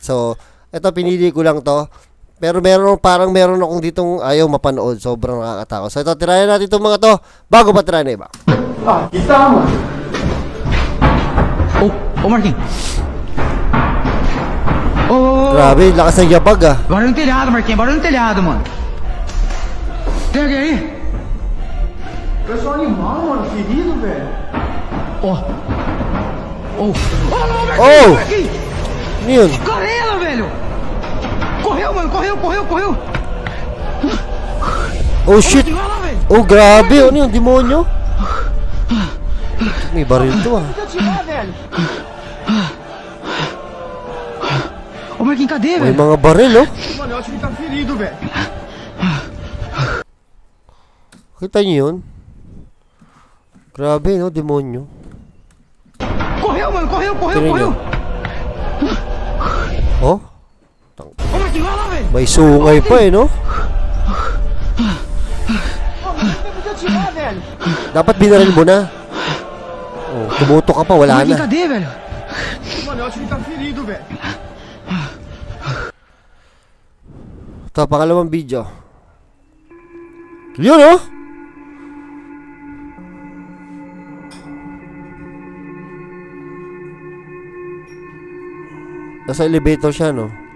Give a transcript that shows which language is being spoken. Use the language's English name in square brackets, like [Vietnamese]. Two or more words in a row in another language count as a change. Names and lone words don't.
[Filipino] So, ito pinili ko lang to. Pero meron akong ditong ayaw mapanood. Sobrang nakakatakot. So ito, tirahin natin itong mga to bago pa tirahin na iba. Kita mo. Marquinhos. Grabe, lakas ng yabag [Portuguese] Barulho no telhado, Marquinhos, barulho no telhado, mano. Pega aí. Eu sou animal, mano, ferido, velho. Marquinhos! [Filipino] Ano yun? [Portuguese] Correu, velho! Correu, mano, correu! [English] Oh shit! [Filipino] Oh grabe, ano yun, demonyo? May baril to [Portuguese] Marquinhos, cadê, velho? [Filipino] May mga baril, [Portuguese] Mano, eu acho que tá ferido, velho. [Filipino] Kita niyo yun? Grabe, no, demonyo. [Portuguese] Correu, mano, correu! Oh? Marquinhos, vai lá, velho! [Filipino] May sungay pa no? Dapat binaril mo na. Oh, tumuto ka pa, wala na. [Portuguese] Cadê, velho? Mano, eu acho que tá ferido, velho. [Filipino] Ito, pangalawang video. Yun, nasa elevator siya, no?